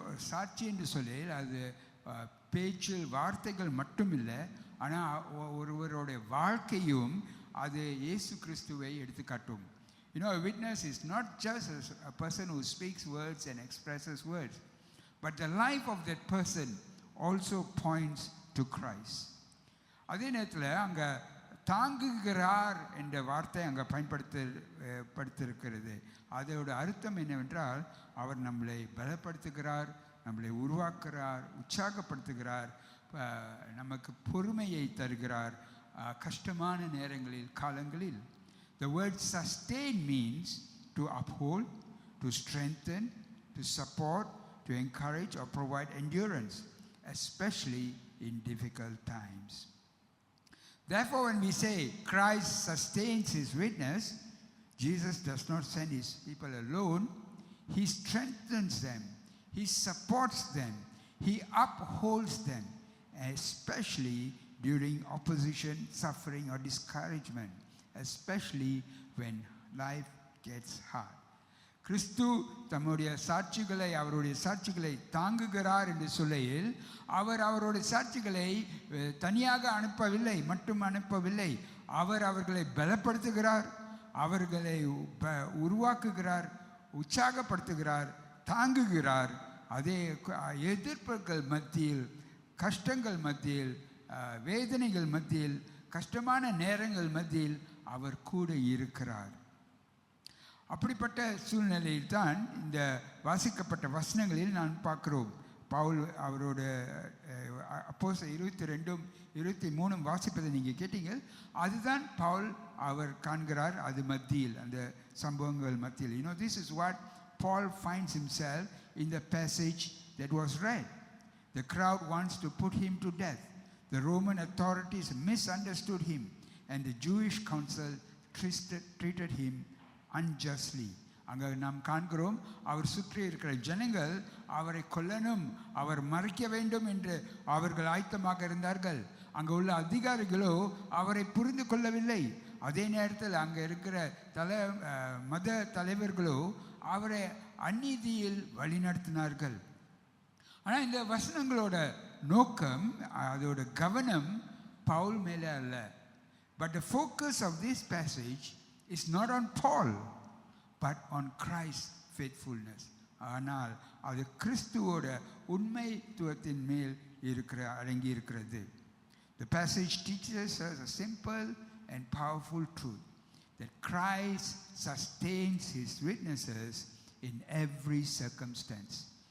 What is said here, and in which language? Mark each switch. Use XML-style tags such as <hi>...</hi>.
<ta>சாட்சி என்று சொல்லி அது பேச்சில் வார்த்தைகள் மட்டும் இல்லை, ஆனால் ஒருவருடைய வாழ்க்கையும் அது இயேசு கிறிஸ்துவை எடுத்து காட்டும்.</ta> <en>You know, a witness is not just a person who speaks words and expresses words, but the life of that person also points to Christ.</en> <ta>அதே நேரத்தில் அங்கே தாங்குகிறார் என்ற வார்த்தை அங்கே பயன்படுத்திருக்கிறது. அதோட அர்த்தம் என்னவென்றால், அவர் நம்மளை பலப்படுத்துகிறார், நம்மளை உருவாக்குகிறார், உற்சாகப்படுத்துகிறார், நமக்கு பொறுமையை தருகிறார் கஷ்டமான நேரங்களில், காலங்களில்.</ta> <en>The word sustain means to uphold, to strengthen, to support, to encourage or provide endurance, especially in difficult times. Therefore, when we say Christ sustains his witness, Jesus does not send his people alone. He strengthens them, he supports them, he upholds them, especially during opposition, suffering or discouragement, especially when life gets hard.</en> <ta>கிறிஸ்து தம்முடைய சாட்சிகளை, அவருடைய சாட்சிகளை தாங்குகிறார் என்று சொல்லையில், அவர் அவருடைய சாட்சிகளை தனியாக அனுப்பவில்லை, அவர் அவர்களை பலப்படுத்துகிறார், அவர்களை உருவாக்குகிறார், உற்சாகப்படுத்துகிறார், தாங்குகிறார். அதே எதிர்ப்புகள் மத்தியில், கஷ்டங்கள் மத்தியில், வேதனைகள் மத்தியில், கஷ்டமான நேரங்கள் மத்தியில் அவர் கூட இருக்கிறார். அப்படிப்பட்ட சூழ்நிலையில் தான் இந்த வாசிக்கப்பட்ட வசனங்களில் நான் பார்க்கிறோம். பவுல் அவரோட அப்போஸ்தலர் 22-23 வாசிப்பதை நீங்கள் கேட்டீங்க. அதுதான் பவுல் அவர் காண்கிறார் அது மத்தியில், அந்த சம்பவங்கள் மத்தியில்.</ta> <en>You know, this is what Paul finds himself in the passage that was read. The crowd wants to put him to death. The Roman authorities misunderstood him, and the Jewish council treated him unjustly.</en> <ta>அங்கே நாம் காண்கிறோம், அவர் சுற்றி இருக்கிற ஜனங்கள் அவரை கொல்லணும், அவர் மறைக்க வேண்டும் என்று அவர்கள் ஆயத்தமாக இருந்தார்கள். அங்கே உள்ள அதிகாரிகளோ அவரை புரிந்து கொள்ளவில்லை. அதே நேரத்தில் அங்கே இருக்கிற மத தலைவர்களோ அவரை அநீதியில் வழிநடத்தினார்கள். ஆனால் இந்த வசனங்களோட நோக்கம், அதோட கவனம் பவுல் மேலே அல்ல.</ta> <en>But the focus of this passage is not on Paul, but on Christ's faithfulness.</en> <ta>ஆனால் அது கிறிஸ்துவோட உண்மைத்துவத்தின் மேல் அடங்கி இருக்கிறது.</ta> <en>The passage teaches us a simple and powerful truth, that Christ sustains his witnesses in every circumstance.</en>